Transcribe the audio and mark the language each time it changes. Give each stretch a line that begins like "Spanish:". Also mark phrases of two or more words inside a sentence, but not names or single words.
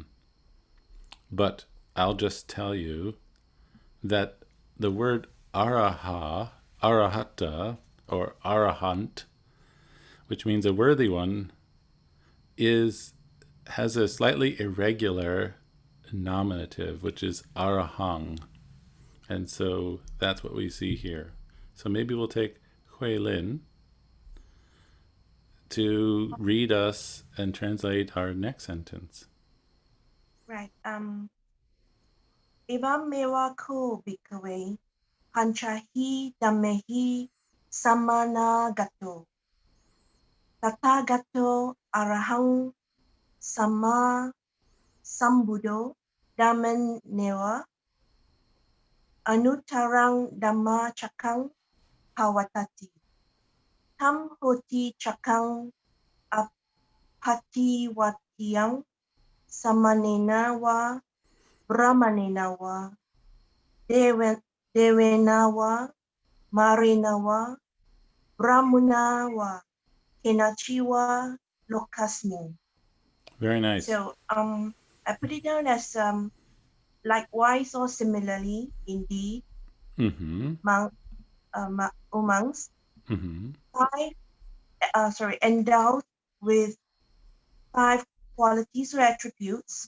English: But I'll just tell you that the word araha, arahata, or arahant, which means a worthy one, has a slightly irregular nominative, which is arahang. And so that's what we see here. So maybe we'll take Hui Lin to read us and translate our next sentence. Right.
Pali: Evam mewa ko bhikkhave panchahi dhammehi samana gato. Tathagato arahang sama sambuddho dhamman newa anuttarang dhamma chakang pawatati. Tam hoti chakang apativatiyang samanena wa brahmanena wa devena wa marena wa brahmana wa kenachi wa lokasmin.
English: Very nice. So I put it down as likewise or similarly, indeed, amongst endowed with 5 qualities or attributes.